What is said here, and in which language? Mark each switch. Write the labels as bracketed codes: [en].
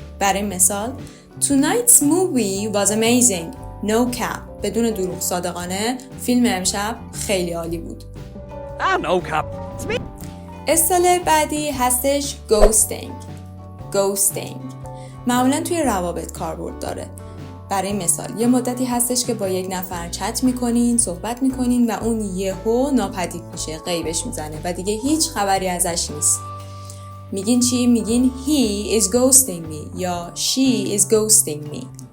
[fa] برای مثال [en] Tonight's movie was amazing. [fa] No cap، بدون دروغ، صادقانه، فیلم امشب خیلی عالی بود. [en] No cap. [fa] اصطلاح بعدی هستش ghosting. معمولا توی روابط کاربرد داره. برای مثال یه مدتی هستش که با یک نفر چت میکنین، صحبت میکنین و اون یهو ناپدید میشه، غیبش میزنه و دیگه هیچ خبری ازش نیست. میگین چی؟ میگین [en] he is ghosting me [fa] یا [en] she is ghosting me.